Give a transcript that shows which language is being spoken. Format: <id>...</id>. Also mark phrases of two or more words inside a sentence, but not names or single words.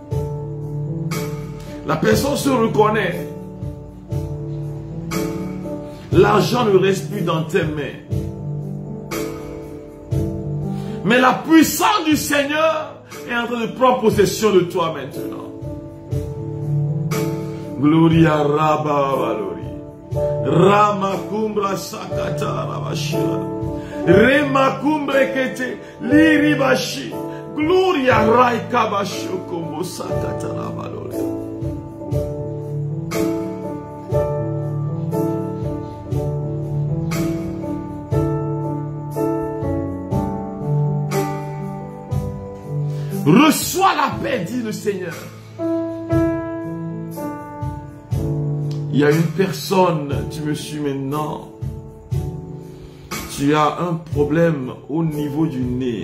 <fr>La personne se reconnaît. L'argent ne reste plus dans tes mains. Mais la puissance du Seigneur est en train de prendre possession de toi maintenant. Gloria Rabba Valori. Rama kumbra sakata rabashira. Rema kumbre kete liribashi. Gloria raika bashoko mosakata rabalori. Reçois la paix, dit le Seigneur. Il y a une personne, tu me suis maintenant, tu as un problème au niveau du nez.</fr>